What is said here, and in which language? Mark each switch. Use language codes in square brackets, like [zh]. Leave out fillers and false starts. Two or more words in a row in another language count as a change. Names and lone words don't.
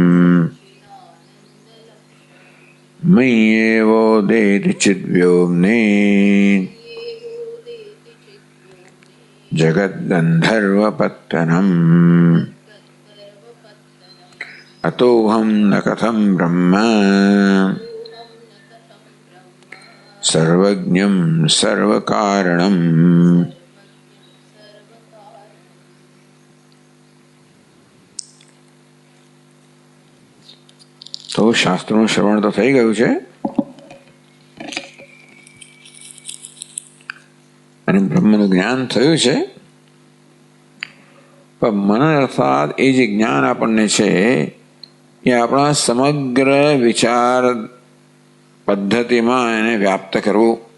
[sa] मय्येवोदेति चिद्व्योम्ने जगद्गन्धर्वपत्तनम् अतोऽहं न कथं ब्रह्म सर्वज्ञं सर्वकारणम्। [gu] તો શાસ્ત્રનું શ્રવણ તો થઈ ગયું છે અને બ્રહ્મનું જ્ઞાન થયું છે, પણ મન અર્થાત એ જે જ્ઞાન આપણને છે એ આપણા સમગ્ર વિચાર પદ્ધતિમાં એને વ્યાપ્ત કરવું.